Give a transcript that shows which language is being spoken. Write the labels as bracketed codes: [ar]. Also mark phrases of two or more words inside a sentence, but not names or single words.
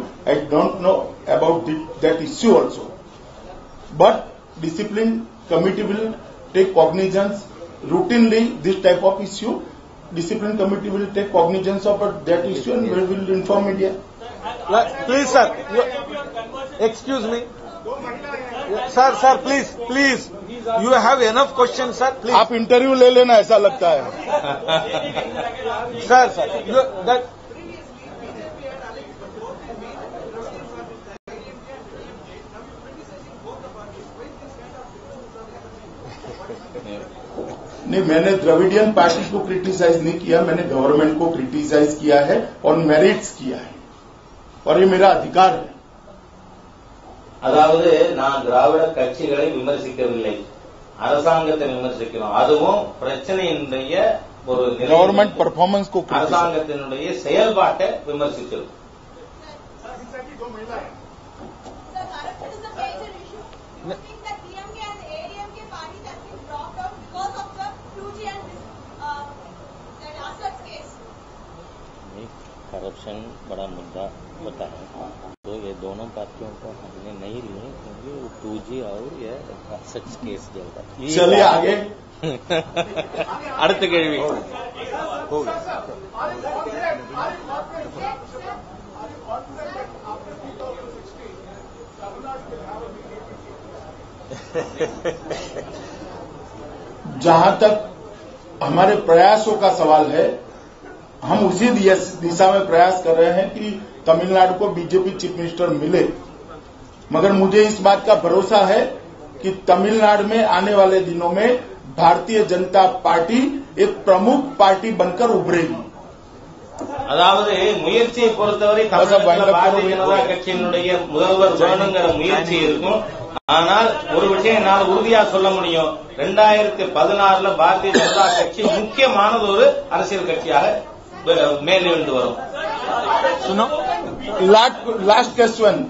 [en] I don't know about that issue also. But discipline committee will take cognizance routinely this type of issue. Discipline committee will take cognizance of that issue and we will inform media. Please, sir. Excuse me. Sir, please. You have enough questions, sir. Please. [hi] आप इंटरव्यू ले लेना, ऐसा लगता है. Sir. नहीं, मैंने [en] Dravidian party [hi] को क्रिटिसाइज नहीं किया, मैंने गवर्नमेंट को क्रिटिसाइज किया है और मेरिट्स किया है, और ये मेरा अधिकार है. [ta] அதாவது நான் திராவிட கட்சிகளை விமர்சிக்கவில்லை, அரசாங்கத்தை விமர்சிக்கிறோம். அதுவும் பிரச்சனையினுடைய ஒரு [en] government performance को [ta] அரசாங்கத்தினுடைய செயல்பாட்டை விமர்சிக்கிறோம். [hi] करप्शन बड़ा मुद्दा होता है, तो ये दोनों पार्टियों को हमने नहीं लिए क्योंकि 2G और ये [en] assets case [hi] चलता है. चलिए आगे. [ta] அடுத்த கேள்வி. [hi] जहां तक हमारे प्रयासों का सवाल है, हम उसी दिशा में प्रयास कर रहे हैं कि तमिलनाडु को बीजेपी [en] chief minister [hi] मिले. मगर मुझे इस बात का भरोसा है कि तमिलनाडु में आने वाले दिनों में भारतीय जनता पार्टी एक प्रमुख पार्टी बनकर उभरेगी. [ta] அதாவது முயற்சியை பொறுத்தவரை தமிழகத்தில் பாரதிய ஜனதா கட்சியினுடைய முதல்வர் வேணுங்கிற முயற்சி இருக்கும். ஆனால் ஒரு விஷயம் என்னால் உறுதியா சொல்ல முடியும், 2016 பாரதிய ஜனதா கட்சி முக்கியமானது ஒரு அரசியல் கட்சியாக மேலிருந்து வரும். [en] last question.